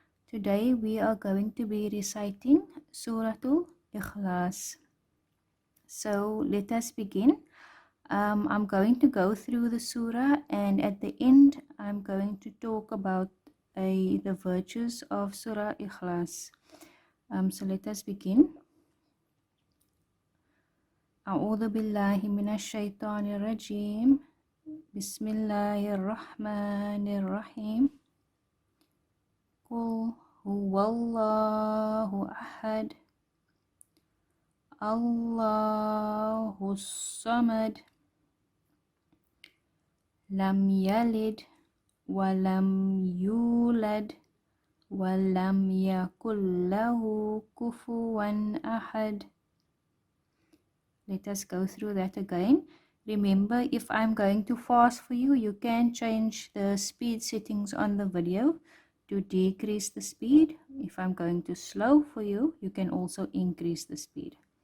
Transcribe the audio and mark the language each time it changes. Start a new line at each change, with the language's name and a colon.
English: Today we are going to be reciting Suratul Ikhlaas. So let us begin. I'm going to go through the surah, and at the end I'm going to talk about the virtues of Surah Ikhlaas. So let us begin.
Arabic: أعوذ بالله من الشيطان الرجيم بسم الله الرحمن الرحيم قل هو الله أحد الله الصمد لم يلد ولم يولد ولم يكن له كفوا أحد.
English: Let us go through that again. Remember, if I'm going to fast for you, you can change the speed settings on the video to decrease the speed. If I'm going to slow for you, you can also increase the speed.